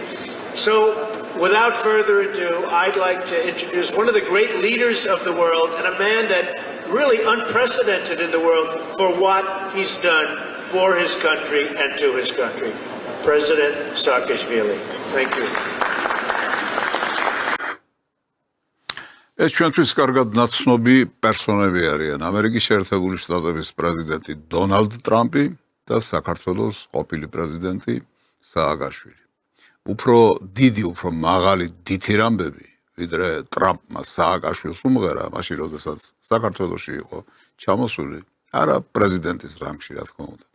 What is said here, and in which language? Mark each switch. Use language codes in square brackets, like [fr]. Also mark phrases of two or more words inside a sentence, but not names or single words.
[en] So, without further ado, I'd like to introduce one of the great leaders of the world and a man that really unprecedented in the world for what he's done for his country and to his country. President Saakashvili. Thank you. [ka] ეს ჩვენთვის კარგად ნაცნობი პერსონები არიან ამერიკის შეერთებული შტატების პრეზიდენტი დონალდ ტრამპი და საქართველოს ყოფილი პრეზიდენტი სააკაშვილი. უფრო დიდი, უფრო მაღალი დითირ ამბები, ვიდრე ტრამპმა სააკაშვილს უმღერა, მაშინ როდესაც საქართველოში იყო ჩამოსული, არა პრეზიდენტის რანგში, რა თქმა უნდა.